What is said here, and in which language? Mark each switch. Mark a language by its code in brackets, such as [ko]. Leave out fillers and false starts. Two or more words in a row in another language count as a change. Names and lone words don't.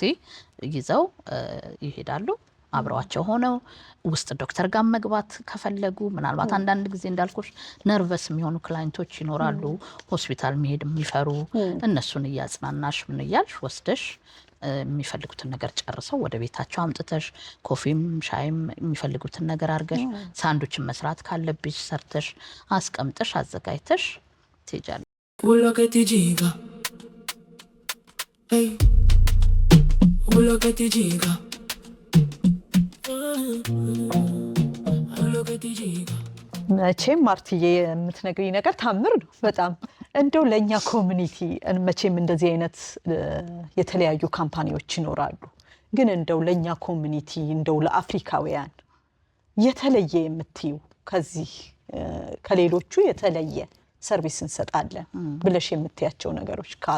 [am] ይዘው ይሄዳሉ አብረዋቸው ሆነው ውስጥ ዶክተር ጋር መግባት ከፈለጉ ምናልባት አንዳንድ ጊዜ እንዳልኩሽ ነርቨስ የሚሆኑ ክላይንቶች ይኖራሉ፣ ሆስፒታል መሄድ የሚፈሩ። እነሱን እያጽናናሽ ምን እያልሽ ወስደሽ የሚፈልጉትን ነገር ጨርሰው ወደ ቤታቸው አምጥተሽ ኮፊም ሻይም የሚፈልጉትን ነገር አድርገሽ ሳንዱችን መስራት ካለብሽ ሰርተሽ አስቀምጠሽ አዘጋጅተሽ ትሄጃለሽ። [it] Quello che ti gira, ehi, quello che ti gira, quello che ti gira. [am] መቼም ማርትዬ የምትነግሪኝ ነገር ታምር ነው በጣም። እንደው ለእኛ ኮሚኒቲ መቼም እንደዚህ አይነት የተለያዩ ካምፓኒዎች ይኖራሉ፣ ግን እንደው ለእኛ ኮሚኒቲ እንደው ለአፍሪካውያን የተለየ የምትዩ ከዚህ ከሌሎቹ የተለየ ሰርቪስ እንሰጣለን ብለሽ የምትያቸው ነገሮች ካሉ?